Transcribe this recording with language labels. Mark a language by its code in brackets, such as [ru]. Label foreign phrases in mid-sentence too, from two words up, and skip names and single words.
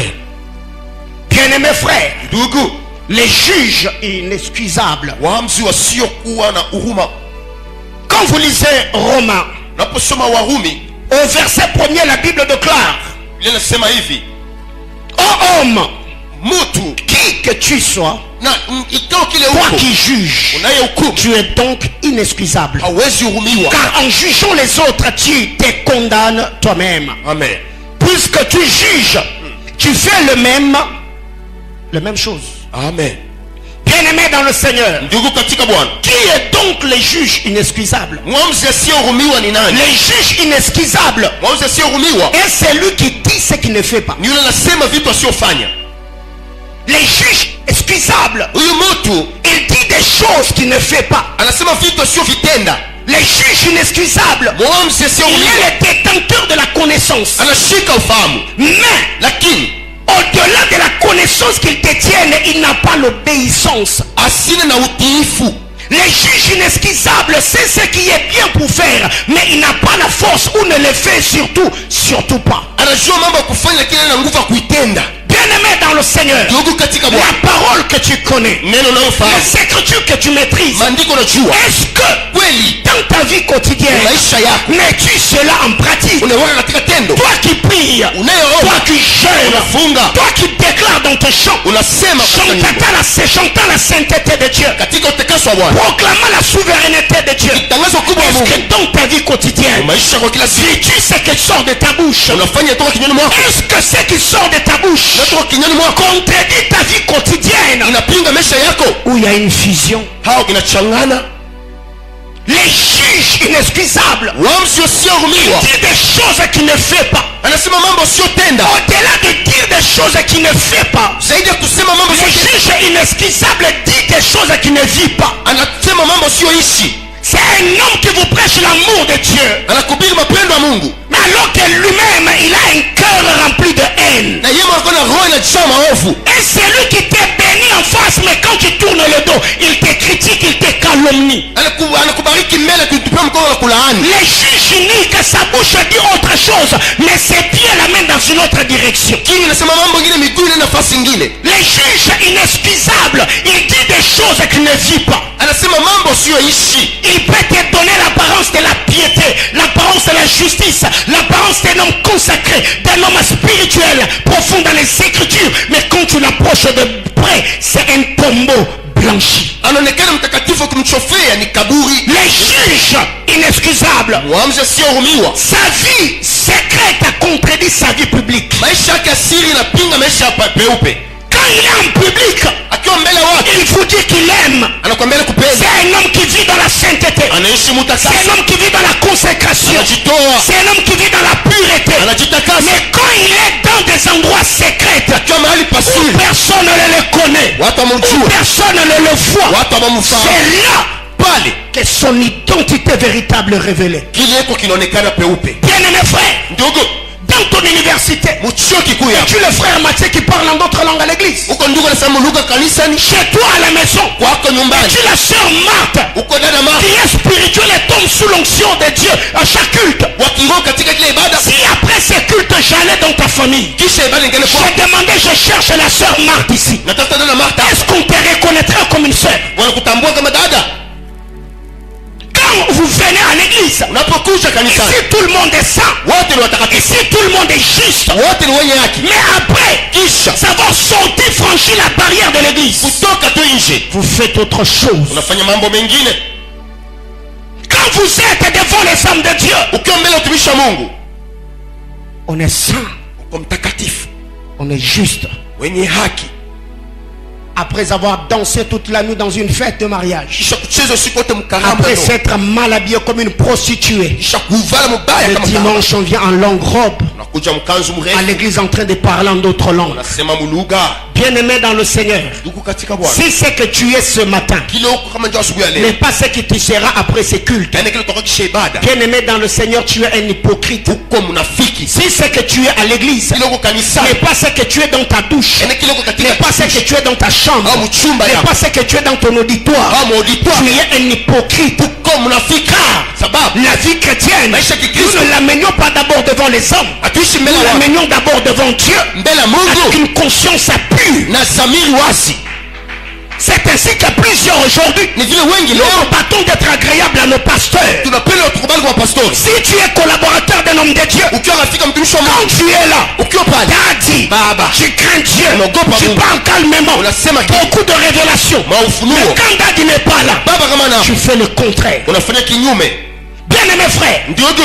[fr] Bien-aimés frères, les juges inexcusables. Quand vous lisez Romains, au verset 1er, la Bible déclare: ô homme, [sw] mutu [fr] qui que tu sois, [sw] na ikao kile [fr] toi [sw] uko [fr] qui juges, [sw] unayehukumu [fr] tu es donc inexcusable. [sw] hawezi hurumiwa. [fr] Car en jugeant les autres, tu te condamnes toi-même. Amen. Puisque tu juges, tu fais la même chose. Amen. Bien-aimé dans le Seigneur, [sw] Ndugu katika Bwana, [fr] qui est donc le juge inexcusable? [sw] mwamuzi asiyehurumiwa ni nani? [fr] Le juge inexcusable [sw] Mwamuzi asiyehurumiwa [fr] est celui qui dit ce qu'il ne fait pas. [sw] ni yule anasema vitu asiyofanya. [fr] Le juge excusable, [sw] Huyu mtu [fr] il dit des choses qu'il ne fait pas. [sw] anasema vitu asiyovitenda. [fr] Le juge inexcusable, [sw] Mwamuzi [fr] il [sw] asiyehurumiwa [fr] est le détenteur de la connaissance. [sw] anashika ufahamu, [fr] Mais [sw] lakini [fr] au-delà de la connaissance qu'il détienne, il n'a pas l'obéissance. [sw] asina na utiifu. [fr] Le juge inexcusable sait ce qui est bien pour faire, mais il n'a pas la force ou ne le fait surtout pas. [sw] Anajua mambo ya kufanya lakini hana nguvu ya kuitenda. [fr] Bien-aimé dans le Seigneur, [sw] Ndugu katika Bwana, [fr] la parole que tu connais, [sw] neno unayofahamu, [fr] les écritures que tu maîtrises, [sw] maandiko unajua, [fr] est-ce que [sw] kweli [fr] dans ta vie quotidienne, [sw] maisha yako [fr] mets-tu cela en pratique? [sw] unaweka katika tendo? [fr] Toi qui pries, toi [sw] Unayeomba, [fr] qui jeûnes, [sw] unafunga, [fr] toi qui déclares dans tes chants, [sw] unasema katika nyimbo, [fr] chantant la sainteté de Dieu, [sw] katika utakaso wa Bwana, [fr] proclamant la souveraineté de Dieu, [sw] tangazo kubwa la [fr] est-ce [sw] Mungu, [fr] que dans ta vie quotidienne, [sw] maisha kwa kila siku [fr] dis-tu ce qui sort de ta bouche? [sw] unafanya toka kinywani mwako, [fr] Est-ce que ce qui sort de ta bouche [sw] toka kinywani mwako [fr] contredit ta vie quotidienne, [sw] inapinga maisha yako [fr] où il y a une fusion? [sw] au inachangana? [fr] Les juges inexcusables, [sw] Mwamuzi asiyehurumiwa [fr] dit des choses qu'il ne fait pas. [sw] anasema mambo asiyotenda. [fr] Au-delà de dire des choses qu'il ne fait pas, [sw] Zaidi ya kusema mambo [fr] le [sw] asiyotenda, [fr] juge inexcusable dit des choses qu'il ne vit pas. [sw] anasema mambo asiyoishi. [fr] C'est un homme qui vous prêche l'amour de Dieu, [sw] Anakubiri mapendo ya Mungu, [fr] mais alors que lui-même, il a un cœur rempli de haine. [sw] na yeye mwana na roho inajaa maovu. [fr] Et c'est lui qui t'est béni en face, mais quand tu tournes le dos, il te critique, il te calomnie. [sw] Anakubariki mbele, akitupia mkono na kulaani. [fr] Les juges nient que sa bouche dit autre chose, mais ses pieds l'amènent dans une autre direction. [sw] Kini anasema mambo mengine, miguu ina nafasi nyingine. [fr] Les juges inexcusables, il dit des choses qu'il ne vit pas. [sw] Anasema mambo asiyoishi. [fr] Il peut te donner l'apparence de la piété, l'apparence de la justice, l'apparence d'un homme consacré, d'un homme spirituel, profond dans les Écritures. Mais quand tu l'approches de près, c'est un tombeau blanchi. [sw] Anaonekana mtakatifu, kumchofea ni kaburi. [fr] Les juges inexcusables, [sw] Mwamuzi asiyehurumiwa, [fr] sa vie secrète a contredit sa vie publique. [sw] maisha yake asiri inapinga maisha ya peupe. [fr] Quand il est en public, [sw] Akiwa mbele wake [fr] il vous dit qu'il aime. [sw] anakuambia kupenda, [fr] C'est un homme qui vit dans la sainteté. [sw] anaishi [fr] C'est [sw] mutakasi, [fr] un homme qui vit dans la consécration. [sw] anajitoa, [fr] C'est un homme qui vit dans la pureté. [sw] anajitakasa. [fr] Mais quand il est dans des endroits secrets, [sw] Akiwa mahali [fr] où [sw] pasiri, [fr] personne ne le connaît, [sw] watu [fr] où [sw] wamemjua, [fr] personne ne le voit, [sw] watu wamemfahamu, [fr] c'est là [sw] pale [fr] que son identité véritable est révélée. [sw] kileko kinaonekana peupe. [fr] Bien-aimé frère, [sw] Ndugu, [fr] dans ton université, [sw] mchuo kikuu yako, [fr] es-tu le frère Mathieu qui parle en d'autres langues à l'église? [sw] uko ndugu anasema lugha kanisani, [fr] Chez toi à la maison, [sw] kwako nyumbani, [fr] es-tu la sœur Marthe [sw] uko dada Martha, [fr] qui est spirituelle et tombe sous l'onction de Dieu à chaque culte? [sw] wa kiroho katika kile ibada, [fr] Si après ces cultes j'allais dans ta famille, [sw] kisha ibada ingine kwa [fr] je demandais, je cherche la sœur Marthe ici, [sw] natafuta dada Martha, [fr] est-ce qu'on te reconnaîtrait comme une sœur? [sw] wanakutambua kama dada. [fr] Quand vous venez à l'église, [sw] Unapokuja kanisani, [fr] ici tout le monde est saint, [sw] wote ni watakatifu, [fr] ici tout le monde est juste, [sw] wote ni wenye haki. [fr] mais après, [sw] Kisha [fr] savoir sortir, franchir la barrière de l'église, [sw] kutoka tu nje, [fr] vous faites autre chose. [sw] unafanya mambo mengine. [fr] Quand vous êtes devant les hommes de Dieu, [sw] Ukiwa mbele ya utumishi wa Mungu, [fr] on est saint, [sw] uko mtakatifu, [fr] on est juste. [sw] wenye haki. [fr] Après avoir dansé toute la nuit dans une fête de mariage, [sw] Kisha kucheza usiku wote mkaramu, [fr] après s'être mal habillé comme une prostituée, [sw] kisha kuvala mubaya [fr] le [sw] kama [fr] dimanche on vient en longue robe [sw] unakuja mkanzu [fr] à [sw] mrefu, [fr] l'église en train de parler en d'autres langues. [sw] unasema mulugha. [fr] Bien-aimé dans le Seigneur, [sw] Ndugu katika Bwana, [fr] si ce que tu es ce matin [sw] kile uko kama njoo asubuhi ya [fr] n'est [sw] leo, [fr] pas ce que tu seras après ces cultes, [sw] yaani kile utakuwa kisha ibada, [fr] bien-aimé dans le Seigneur, tu es un hypocrite. [sw] uko mnafiki. [fr] Si ce que tu es à l'église [sw] Kile uko kanisani, [fr] n'est pas ce que tu es dans ta douche, [sw] yaani kile uko katika [fr] n'est pas ce que tu es dans ta chambre, [sw] au mchumba [fr] n'est [sw] yako [fr] pas ce que tu es dans ton auditoire, [sw] au auditoire, [fr] tu es un hypocrite. [sw] uko mnafiki. Sababu [fr] La vie chrétienne, [sw] maisha ya [fr] nous [sw] Kikristo [fr] ne l'amenions pas d'abord devant les hommes, [sw] hatuishi mbele [fr] nous [sw] ya watu, [fr] l'amenions d'abord devant Dieu, [sw] mbele ya [fr] avec [sw] Mungu [fr] une conscience pure. [sw] na dhamiri wazi. [fr] C'est ainsi que plusieurs aujourd'hui, [sw] Ni vile wengi [fr] nous [sw] leo [fr] battons d'être agréables à nos pasteurs. [sw] tunapenda tukubali kwa pastori. [fr] Si tu es collaborateur d'un homme de Dieu, [sw] Ukiwa rafiki mtumishi wa [fr] quand [sw] Mungu, [fr] tu es là, [sw] ukiwa pale, [fr] Daddy, [sw] Baba, [fr] tu crains Dieu, [sw] unaogopa [fr] tu [sw] Mungu, [fr] parles calmement, [sw] unasema [fr] beaucoup de révélations. Mais [sw] maufunuo. [fr] quand Daddy n'est pas là, [sw] Baba kama na [fr] tu fais le contraire. [sw] unafanya kinyume. [fr] Bien-aimé frère, [sw] Ndugu,